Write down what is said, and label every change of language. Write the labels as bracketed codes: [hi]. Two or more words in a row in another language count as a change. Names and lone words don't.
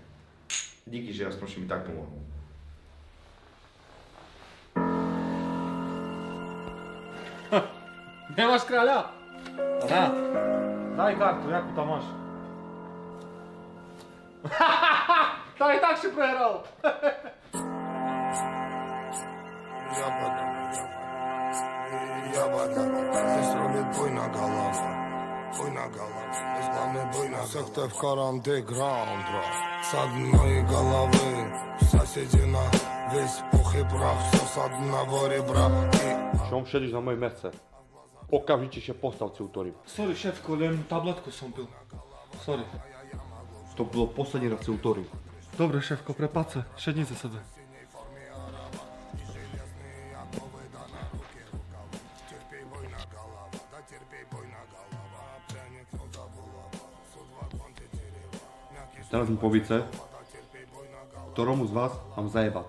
[sk] Díky, že aspoň si mi tak pomohol. Nemáš kráľa? Dá. Daj kartu, jakú tam máš? Tak i tak si prehral. [ru] Секта в карандеграунд, с одной головы соседи на весь пух и прах, все с одного ребра. [sk] Čom šedíš na môj merce? Okamžite še postav ciutorím. Sorry, šéfko, len tabletku som pil. Sorry. To bolo posledný raz ciutorím. Dobre, šéfko, prepáč sa, šedni za sebe. Teraz mi povíte, ktoromu z vás mám zajebať.